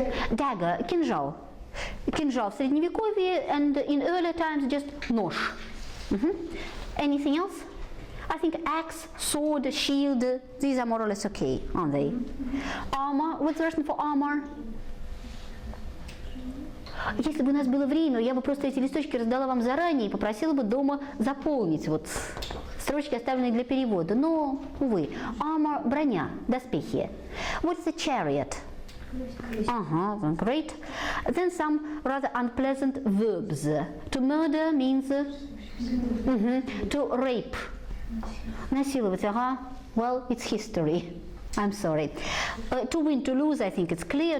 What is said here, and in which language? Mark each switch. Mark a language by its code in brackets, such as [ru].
[en] Dagger, кинжал. [ru] Кинжал в средневековье, [en] and in earlier times just нож. Anything else? I think axe, sword, shield, these are more or less okay, aren't they? Armor, what's the Russian for armor? [ru] Если бы у нас было время, я бы просто эти листочки раздала вам заранее и попросила бы дома заполнить вот строчки, оставленные для перевода. Но, увы, armor, броня, доспехи. [en] What is a chariot? Great. Then some rather unpleasant verbs. To murder means to rape. Насиловать, well, it's history. I'm sorry. To win, to lose, I think it's clear.